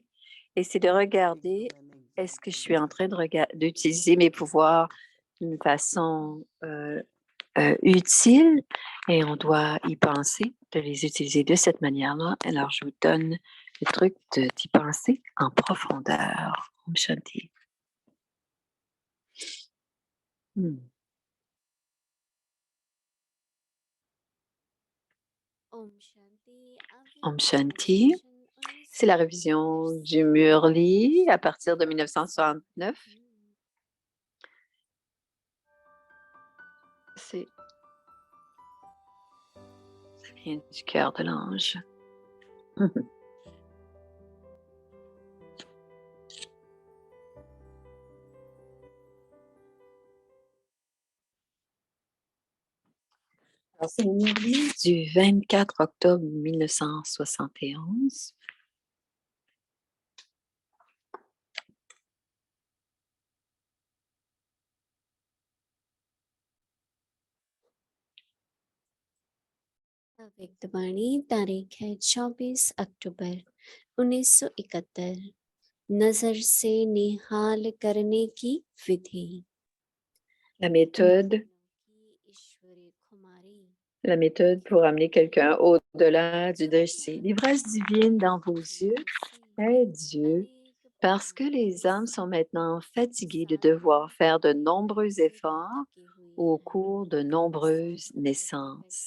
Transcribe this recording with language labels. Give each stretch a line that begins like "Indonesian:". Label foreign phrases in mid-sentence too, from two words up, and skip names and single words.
French: Et c'est de regarder, est-ce que je suis en train d'utiliser mes pouvoirs d'une façon utile? Et on doit y penser, de les utiliser de cette manière-là. Alors, je vous donne le truc d'y penser en profondeur.
Hindi: ॐ शान्ति. Hmm. ॐ शान्ति. आप Om वीडियो Shanti. रिवीजन
French: C'est la 1971 révision
Hindi: से
French: du Murli à partir de 1969. 1969. Ça vient du cœur de l'ange. Alors, c'est le Murli du 24 octobre 1971.
Hindi: व्यक्तवाणी तारीख है 24 अक्टूबर 1971। नजर से निहाल करने की विधि।
French: La méthode pour amener quelqu'un au-delà du désir. L'ivresse divine dans vos yeux est Dieu, parce que les âmes sont maintenant fatiguées de devoir faire de nombreux efforts au cours de nombreuses naissances.